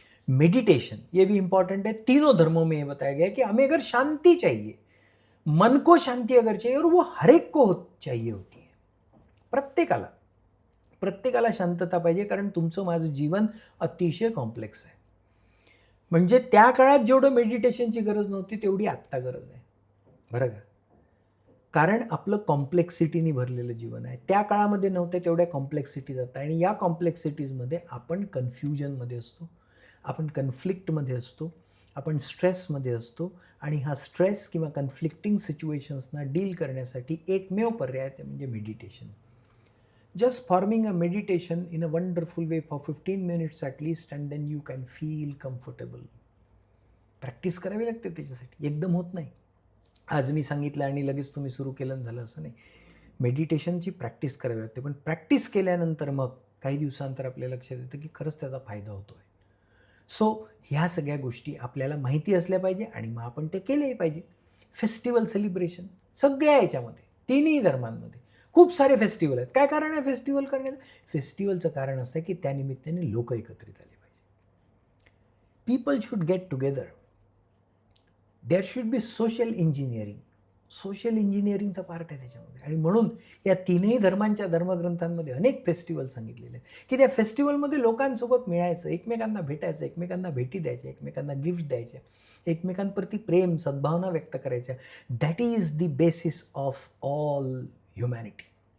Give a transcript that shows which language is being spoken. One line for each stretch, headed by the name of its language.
Hindi: Meditation ये भी important है। तीनों धर्मों में ये बताया गया है कि हमें अगर शांति चाहिए, मन को शांति अगर चाहिए, और वो हर एक को चाहिए होती है,
Marathi: प्रत्येकाला शांतता पाहिजे, कारण तुमचं माझं जीवन अतिशय कॉम्प्लेक्स आहे. म्हणजे त्या काळात जेवढं मेडिटेशनची गरज नव्हती तेवढी आत्ता गरज आहे, बरं का. कारण आपलं कॉम्प्लेक्सिटीने भरलेलं जीवन आहे. त्या काळामध्ये नव्हते तेवढ्या कॉम्प्लेक्सिटीज आता, आणि या कॉम्प्लेक्सिटीजमध्ये आपण कन्फ्युजनमध्ये असतो, आपण कन्फ्लिक्टमध्ये असतो, आपण स्ट्रेसमध्ये असतो, आणि हा स्ट्रेस किंवा कन्फ्लिक्टिंग सिच्युएशन्सना डील करण्यासाठी एकमेव पर्याय ते म्हणजे meditation.
English: Just forming a meditation in a wonderful way for 15 minutes at least, and then you can feel comfortable.
Marathi: Practice करावी लागते त्याच्यासाठी, एकदम होत नाही. आज मी सांगितलं आणि लगेच तुम्ही सुरू केलं झालं असं नाही. मेडिटेशनची प्रॅक्टिस करावी लागते, पण प्रॅक्टिस केल्यानंतर मग काही दिवसांतर आपल्या लक्षात येतं की खरंच त्याचा फायदा होतो आहे. सो ह्या सगळ्या गोष्टी आपल्याला माहिती असल्या पाहिजे, आणि मग आपण ते केलेही पाहिजे. फेस्टिवल सेलिब्रेशन सगळ्या याच्यामध्ये, तिन्ही धर्मांमध्ये खूप सारे फेस्टिवल आहेत. काय कारण आहे फेस्टिवल करण्याचं? फेस्टिवलचं कारण असं आहे की त्यानिमित्ताने लोक एकत्रित आले पाहिजे.
English: People should get together. There should be social engineering.
Marathi: Social इंजिनिअरिंगचा part आहे त्याच्यामध्ये, आणि म्हणून या तीनही धर्मांच्या धर्मग्रंथांमध्ये अनेक फेस्टिवल सांगितलेले आहेत की त्या फेस्टिवलमध्ये लोकांसोबत मिळायचं, एकमेकांना भेटायचं, एकमेकांना भेटी द्यायच्या, एकमेकांना गिफ्ट द्यायच्या, एकमेकांप्रती प्रेम सद्भावना व्यक्त करायच्या.
English: That is the basis of all humanity.